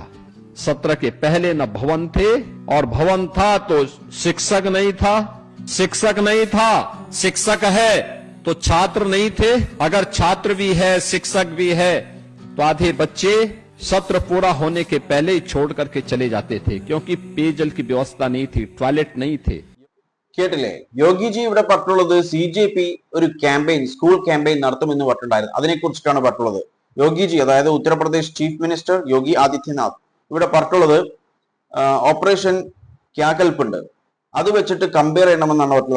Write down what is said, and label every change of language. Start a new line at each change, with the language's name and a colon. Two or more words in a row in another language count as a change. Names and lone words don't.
Hindi: 17 के पहले न भवन थे, और भवन था तो शिक्षक नहीं था, शिक्षक नहीं था शिक्षक है तो छात्र नहीं थे, अगर छात्र भी है शिक्षक भी है तो आधे बच्चे सत्र पूरा होने के पहले ही छोड़ करके चले जाते थे, क्योंकि पेयजल की व्यवस्था नहीं थी, टॉयलेट नहीं थे।
Malayalam: കേട്ടില്ലേ? യോഗിജി ഇവിടെ പറഞ്ഞിട്ടുള്ളത് CJP ഒരു ക്യാമ്പയിൻ,
English: school campaign
Malayalam: നടത്തുമെന്ന് പറഞ്ഞിട്ടുണ്ടായിരുന്നു. അതിനെ കുറിച്ചിട്ടാണ് പറഞ്ഞിട്ടുള്ളത്. യോഗിജി, അതായത് ഉത്തർപ്രദേശ്
English: chief minister
Malayalam: യോഗി ആദിത്യനാഥ് ഇവിടെ പറഞ്ഞിട്ടുള്ളത് ഓപ്പറേഷൻ ക്യാകൽപ്പ് ഉണ്ട്, അത് വെച്ചിട്ട് കമ്പയർ ചെയ്യണമെന്നാണ് പറഞ്ഞത്.